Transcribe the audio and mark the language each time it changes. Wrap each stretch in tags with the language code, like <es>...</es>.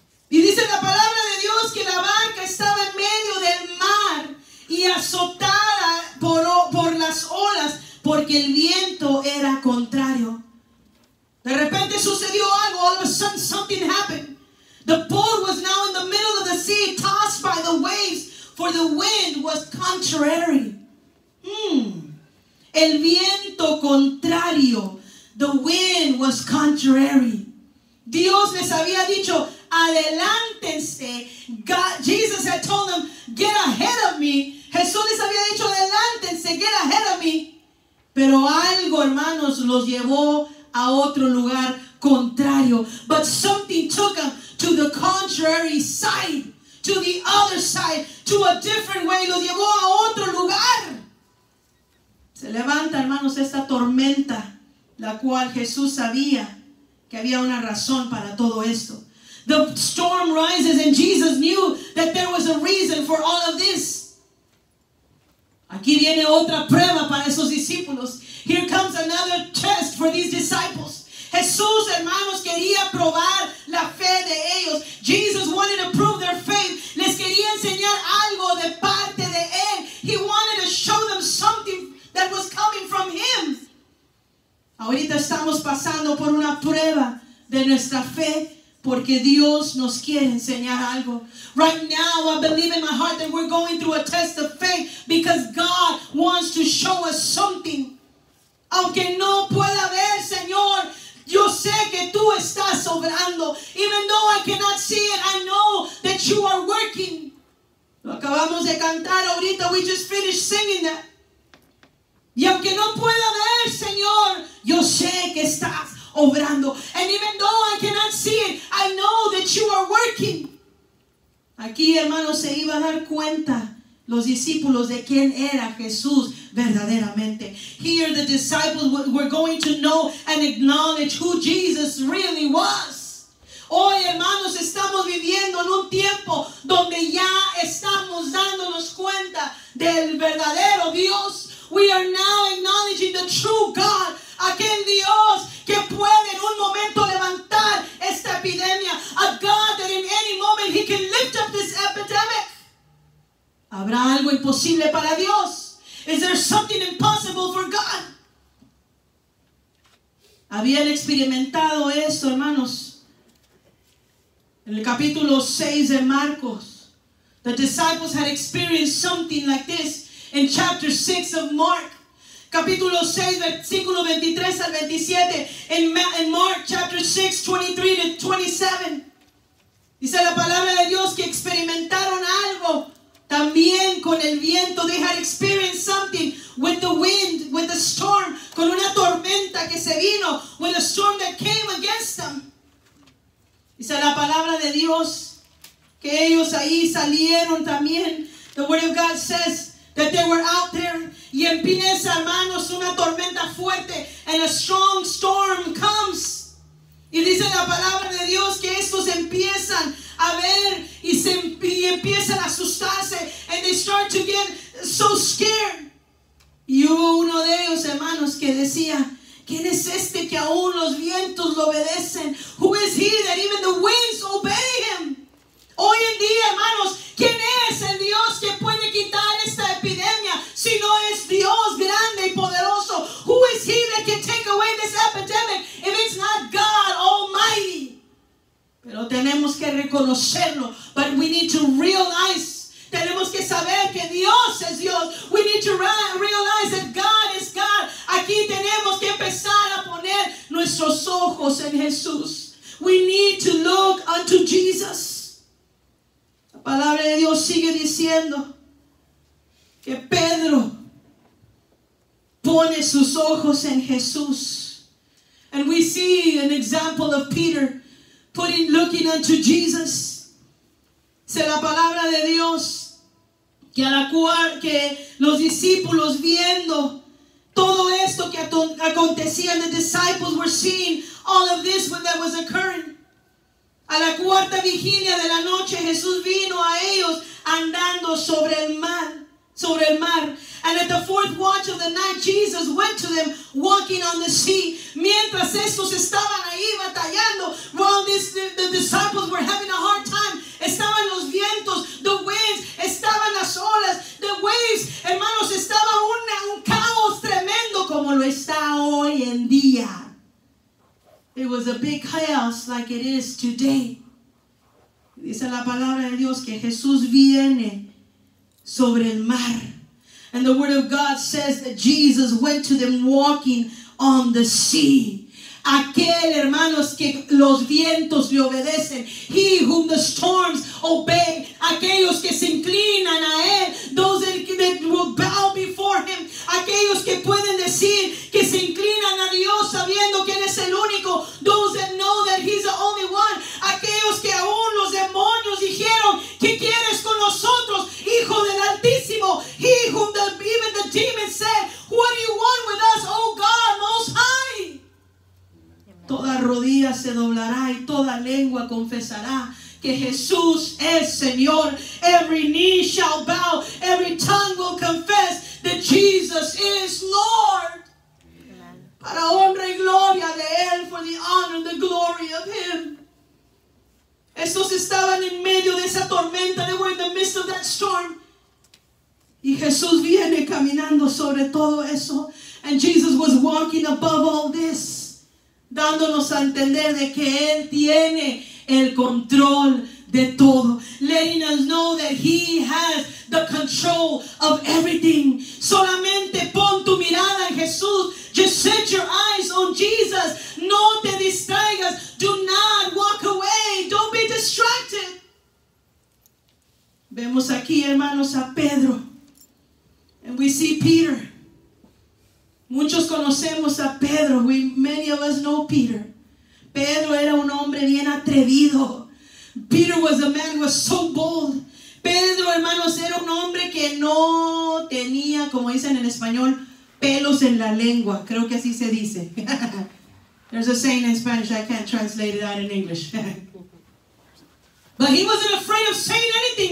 <es>Y dice la palabra de Dios que la barca estaba en medio del mar y azotada por las olas porque el viento era contrario. De repente sucedió algo.</es> <en>All of a sudden something happened. The boat was now in the middle of the sea, tossed by the waves, for the wind was contrary.</en> <es>El viento contrario.</es> <en>The wind was contrary.</en> <es>Dios les había dicho, adelántense.</es> <en>Jesus had told them, get ahead of me.</en> <es>Jesús les había dicho, adelántense,</es> <en>get ahead of me.</en> <es>Pero algo, hermanos, los llevó a otro lugar contrario.</es> <en>But something took them to the contrary side, to the other side, to a different way.</en> <es>Los llevó a otro lugar. Se levanta, hermanos, esta tormenta, la cual Jesús sabía que había una razón para todo esto.</es> <en>The storm rises and Jesus knew that there was a reason for all of this.</en> <es>Aquí viene otra prueba para esos discípulos.</es> <en>Here comes another test for these disciples.</en> <es>Jesús, hermanos, quería probar la fe de ellos.</es> <en>Jesus wanted to prove their faith.</en> <es>Les quería enseñar algo de parte de él.</es> <en>He wanted to show them something that was coming from him.</en> <es>Ahorita estamos pasando por una prueba de nuestra fe porque Dios nos quiere enseñar algo.</es> <en>Right now, I believe in my heart that we're going through a test of faith because God wants to show us something.</en> <es>Aunque no pueda ver, Señor, yo sé que tú estás obrando.</es> <en>Even though I cannot see it, I know that you are working.</en> <es>Lo acabamos de cantar ahorita.</es> <en>We just finished singing that.</en> <es>Y aunque no pueda ver, Señor, yo sé que estás obrando.</es> <en>And even though I cannot see it, I know that you are working.</en> <es>Aquí, hermanos, se iba a dar cuenta los discípulos de quién era Jesús verdaderamente.</es> <en>Here the disciples were going to know and acknowledge who Jesus really was.</en> <es>Hoy, hermanos, estamos viviendo en un tiempo donde ya estamos dándonos cuenta del verdadero Dios.</es> <en>We are now acknowledging the true God,</en> <es>aquel Dios que puede en un momento levantar esta epidemia,</es> <en>a God that in any moment He can lift up this epidemic.</en> <es>¿Habrá algo imposible para Dios?</es> <en>Is there something impossible for God?</en> <es>Habían experimentado esto, hermanos, en el capítulo 6 de Marcos.</es> <en>The disciples had experienced something like this in chapter 6 of Mark.</en> <es>Capítulo 6, versículo 23 al 27.</es> <en>In Mark chapter 6, 23 to 27.</en> <es>Dice la palabra de Dios que experimentaron algo también con el viento.</es> <en>They had experienced something with the wind, with the storm,</en> <es>con una tormenta que se vino,</es> <en>with a storm that came against them.</en> <es>Dice la palabra de Dios que ellos ahí salieron también.</es> <en>The word of God says that they were out there</en> <es>y empieza, hermanos, una tormenta fuerte</es> <en>and a strong storm comes.</en> <es>Y dice la palabra de Dios que estos empiezan a ver y empiezan a asustarse</es> <en>and they start to get so scared.</en> <es>Y hubo uno de ellos, hermanos, que decía, ¿quién es este que aún los vientos lo obedecen?</es> <en>Who is he that even the winds obey him?</en> <es>Hoy en día, hermanos, ¿quién es el Dios que puede quitar esta epidemia si no es Dios grande y poderoso?</es> <en>Who is he that can take away this epidemic if it's not God Almighty?</en> <es>Pero tenemos que reconocerlo.</es> <en>But we need to realize,</en> <es>tenemos que saber que Dios es Dios.</es> <en>We need to realize that God is God.</en> <es>Aquí tenemos que empezar a poner nuestros ojos en Jesús.</es> <en>We need to look unto Jesus.</en> <es>La palabra de Dios sigue diciendo que Pedro pone sus ojos en Jesús.</es> <en>And we see an example of Peter looking unto Jesus.</en> <es>Dice la palabra de Dios que los discípulos viendo todo esto que acontecía,</es> <en>and the disciples were seeing all of this when that was occurring.</en> <es>A la cuarta vigilia de la noche, Jesús vino a ellos andando sobre el mar.</es> <en>And at the fourth watch of the night, Jesus went to them walking on the sea.</en> <es>Mientras estos estaban ahí batallando,</es> <en>while the disciples were having a hard time,</en> <es>estaban los vientos,</es> <en>the winds,</en> <es>estaban las olas,</es> <en>the waves,</en> <es>hermanos, estaba un caos tremendo como lo está hoy en día.</es> <en>It was a big chaos like it is today.</en> <es>Dice la palabra de Dios que Jesús viene sobre el mar.</es> <en>And the word of God says that Jesus went to them walking on the sea.</en> <es>Aquel, hermanos, que los vientos le obedecen.</es> <en>He whom the storms obey.</en> <es>Aquellos que se inclinan a Él.</es> <en>Those that will bow before Him.</en> <es>Aquellos que pueden decir que se inclinan a Dios sabiendo que Él es el único.</es> <en>Those that know that He's the only one.</en> <es>Aquellos que aún los demonios dijeron, ¿qué quieres con nosotros, Hijo del Altísimo?</es> <en>He whom even the demons said, what do you want with us, oh God, Most High?</en> <es>Toda rodilla se doblará y toda lengua confesará que Jesús es Señor.</es> <en>Every knee shall bow, every tongue will confess that Jesus is Lord. Amen.</en> <es>Para honra y gloria de Él,</es> <en>for the honor and the glory of Him.</en> <es>Estos estaban en medio de esa tormenta.</es> <en>They were in the midst of that storm.</en> <es>Y Jesús viene caminando sobre todo eso.</es> <en>And Jesus was walking above all this,</en> <es>dándonos a entender de que Él tiene el control de todo.</es> <en>Letting us know that He has the control of everything.</en> <es>Solamente pon tu mirada en Jesús.</es> <en>Just set your eyes on Jesus.</en> <es>No te distraigas.</es> <en>Do not walk away. Don't be distracted.</en> <es>Vemos aquí, hermanos, a Pedro.</es> <en>And we see Peter.</en> <es>Muchos conocemos a Pedro.</es> <en>Many of us know Peter.</en> <es>Pedro era un hombre bien atrevido.</es> <en>Peter was a man who was so bold.</en> <es>Pedro, hermanos, era un hombre que no tenía, como dicen en español, pelos en la lengua. Creo que así se dice.</es> <en>There's a saying in Spanish, I can't translate it out in English. But he wasn't afraid of saying anything.</en>